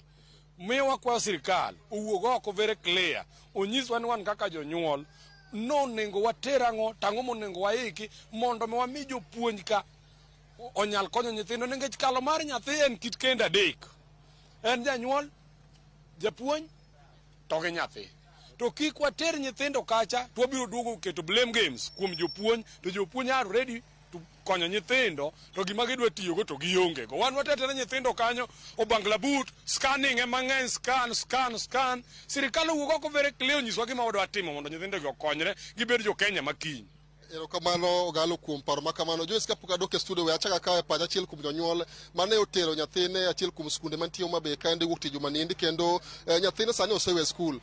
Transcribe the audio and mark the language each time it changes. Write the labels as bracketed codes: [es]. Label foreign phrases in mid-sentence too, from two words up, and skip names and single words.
[luo] Miyo wakwa sirikal owuog oko [en] very clear, [luo] onyiswa ni wan kaka jonyuol nonego water ang'o tang'o monego waiki mondo mi wami jopuonj ka onyal konyo nyithindo, nikech kalo mar nyathi en kit kendo adek. En janyuol, japuonj to gi nyathi. To kik water nyithindo kacha to wabiro duogo keto [en] blame games [luo] kuom jopuonj, to jopuonj [en] are ready to [luo] konyo nyithindo to gima gidwa tiyogo to gionge go. Wan watetene nyithindo kanyo obangla [en] but scanning [luo] mang'eny, scan. Sirikal owuok oko [en] very clear [luo] onyiswa gima wadwa timo mondo nyithindo gi okonyre gibed jo Kenya makiny. Erokamano Ogalo kuom paro makamano. Joyce kapok adok e studio we achaka kawe pach achiel kuom jonyuol mane otero nyathine achiel kuom skunde mantie Homa Bay kaende wuok tich juma nindi kendo nyathine sani osewe skul.